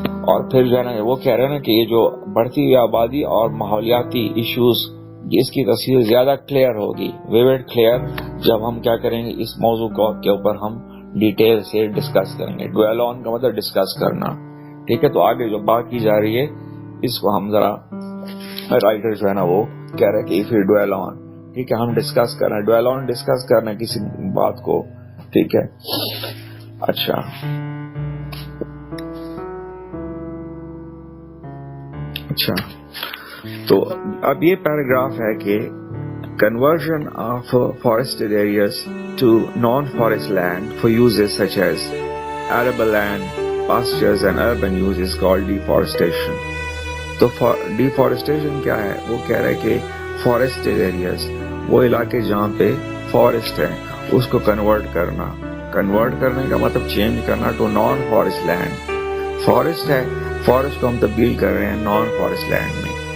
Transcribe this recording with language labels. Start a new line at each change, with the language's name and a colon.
Urdu: اور پھر جو ہے نا وہ کہہ رہے ہیں نا کہ یہ جو بڑھتی ہوئی آبادی اور ماحولیاتی ایشوز، اس کی تصویر زیادہ کلیئر ہوگی، ویوڈ کلیئر، جب ہم کیا کریں گے اس موضوع کے اوپر ہم ڈیٹیل سے ڈسکس کریں گے. ڈویل آن کا مطلب ڈسکس کرنا. ٹھیک ہے، تو آگے جو بات کی جا رہی ہے اس کو ہم ذرا رائٹر جو ہے نا وہ کہہ رہے کہ
English: if you dwell on،
Urdu: ٹھیک ہے، ہم ڈسکس کرنا ہے. ڈویل آن ڈسکس کرنا ہے کسی بات کو. ٹھیک ہے، اچھا تو اب یہ پیراگراف ہے کہ
English: conversion of forested areas to non-forest land for uses such as arable land, pastures and urban use is called deforestation.
Urdu: تو deforestation کیا ہے؟ وہ کہہ رہے کہ forested areas، وہ علاقے جہاں پہ فارسٹ ہے اس کو کنورٹ کرنے کا مطلب چینج کرنا to naan forest land. Forest ہے، فارسٹ کو ہم تبدیل کر رہے ہیں نان فارسٹ لینڈ میں.